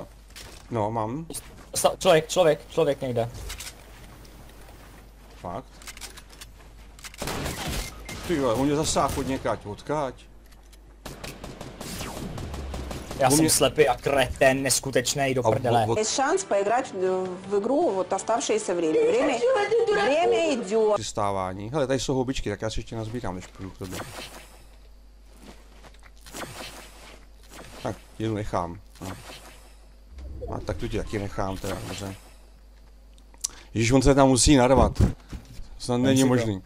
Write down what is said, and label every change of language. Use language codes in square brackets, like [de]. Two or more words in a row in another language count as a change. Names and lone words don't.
[cs] No, mám. Člověk někde. Fakt? Ty vole, on mě zasáhl od někať, odkáď. Já jsem slepý a kreten, neskutečnej do prdele. [ru] Есть шанс поиграть в игру вот оставшееся время. Время идет. [cs] Přistávání. Hele, tady jsou houbičky, tak já si ještě nazbírám, než půjdu k tobě. Tak, jednu nechám. No. A tak tu ti taky nechám teda, dobře. Ježíš, on se tam musí narvat. Snad není možný.